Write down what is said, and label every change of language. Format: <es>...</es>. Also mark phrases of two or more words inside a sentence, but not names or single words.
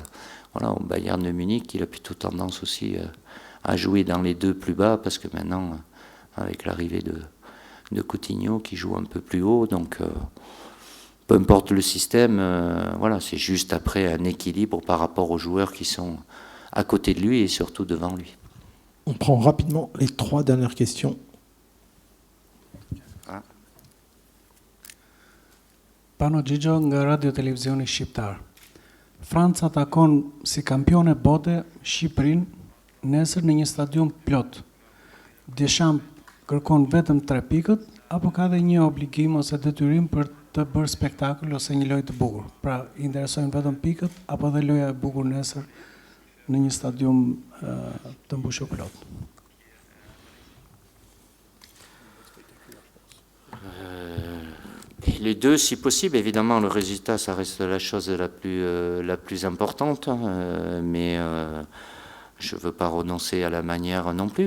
<fr>Voilà, au Bayern de Munich, il a plutôt tendance aussi à jouer dans les 2 plus bas, parce que maintenant, avec l'arrivée de Coutinho qui joue un peu plus haut, donc peu importe le système, voilà, c'est juste après un équilibre par rapport aux joueurs qui sont à côté de lui et surtout devant lui. On prend rapidement les 3 dernières questions.</fr> <sq>Pano Gjigjo nga Radio Televizioni Shqiptar. Franca takon si kampione bote Shqipërinë nesër në një stadium plot. Deschamps kërkon vetëm 3 pikët apo ka dhe një obligim ose detyrim për të bërë spektakël ose një lojë të bukur? Pra, interesojnë vetëm pikët apo dhe loja e bukur nesër në një stadium të mbushur plot?</sq> <fr>Les 2, si possible. Évidemment, le résultat, ça reste la chose la plus importante, mais je ne veux pas renoncer à la manière non plus.</fr>